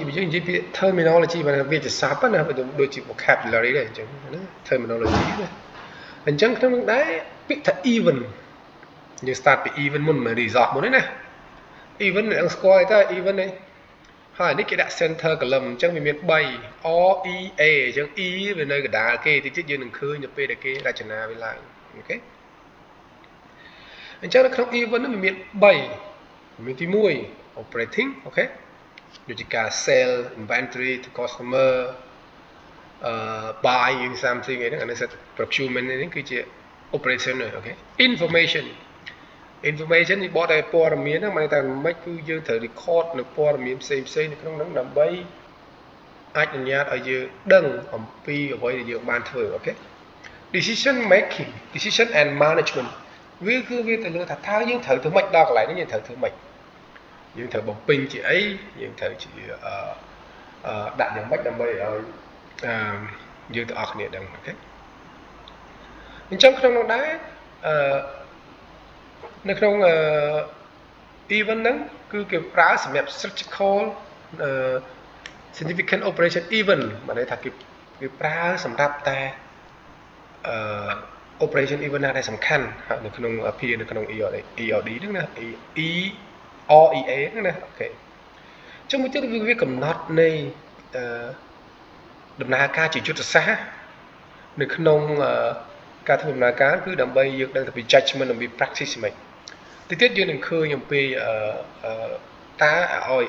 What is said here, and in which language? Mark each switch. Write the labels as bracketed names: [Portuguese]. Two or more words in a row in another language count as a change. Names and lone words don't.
[Khmer] បើយើងនិយាយពី terminology បើវាជាស័ព្ទណាដូចជា vocabulary ដែរអញ្ចឹងណា terminology ណាអញ្ចឹងក្នុងនោះដែរពាក្យថា event យើង start ពី event មុនមិន result មុនទេណា event អ្នកស្គាល់តែ event នេះហើយនេះគេដាក់ [English] center column [Khmer] អញ្ចឹងវាមាន3 R E A អញ្ចឹង E វានៅកណ្ដាលគេតិចយើងនឹងឃើញទៅពេលដែលគេរចនាវាឡើងអូខេ អញ្ចឹងនៅក្នុង event នោះវាមាន3មានទី1 operating អូខេដូចជាការ [English] sell inventory to customer buy something [Khmer] អីហ្នឹងអានេះ procurement នេះគឺជា operation អូខេ information នេះ បកតែព័ត៌មានហ្នឹងមិនតែមិនគឺយើងត្រូវ record នៅព័ត៌មានផ្សេងនៅក្នុងហ្នឹងដើម្បីអាចអនុញ្ញាតឲ្យយើងដឹងអំពីអ្វីដែលយើងបានធ្វើអូខេ [English] decision making decision and management [Khmer] វាទៅលើថាតើយើងត្រូវធ្វើម៉េចដល់កន្លែងនេះយើងត្រូវធ្វើម៉េចយើងត្រូវបំពេញជាអីយើងត្រូវជាដាក់យ៉ាងម៉េចដើម្បីឲ្យយើងទាំងអស់គ្នាដឹងអូខេអញ្ចឹងក្នុងនោះដែរ នៅក្នុងevent ហ្នឹងគឺគេប្រើសម្រាប់ [English] strategical significant operation event [Khmer] មានន័យថាគេប្រើសម្រាប់តែ [English] operation event [Khmer] ណាដែលសំខាន់នៅក្នុង P នៅក្នុង ERD ហ្នឹងណា EREA ហ្នឹងណាអូខេចុះមួយទៀតវាកំណត់នៃ ដំណើរការជាយុទ្ធសាស្ត្រនៅក្នុងការធ្វើដំណើរការគឺដើម្បីយើងដឹងពី judgment អំពី practice ហ្មងទីទៀតយើងនឹងឃើញអំពីតើ OEA